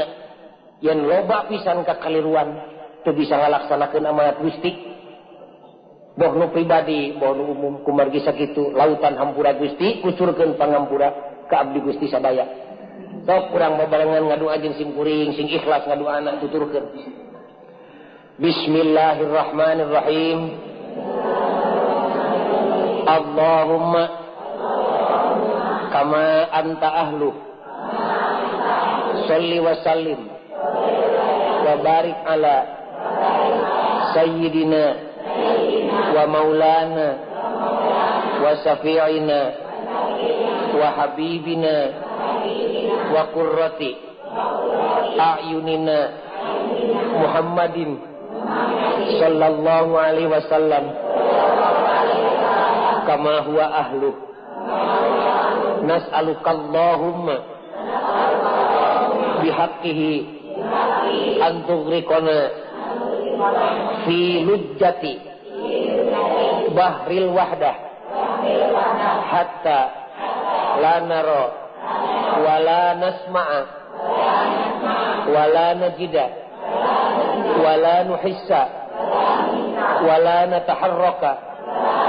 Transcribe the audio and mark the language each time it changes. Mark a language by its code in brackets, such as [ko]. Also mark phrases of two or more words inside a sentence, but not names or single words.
[su] Yen loba pisan kakaliruan teu bisa ngalaksanakeun amanat Gusti. Boh nu pribadi, boh nu umum kumargi sakitu lautan hampura Gusti kucurkeun pangampura ka abdi Gusti sadaya. Sok urang babarengan ngadoa jeung simkuring sing ikhlas ngadoana tuturkeun. [ar] بسم الله الرحمن الرحيم. اللهم كما أنت أهله صل و سلم وبارك على سيدنا ومولانا وشفيعنا وحبيبنا وقرة أعيننا محمد صلى الله عليه وسلم كما هو أهله. نسألك اللهم بحقه أن تغرقنا في لجة بحر الوحدة حتى لا نرى ولا نسمع ولا نجد ولا نحس ولا نتحرك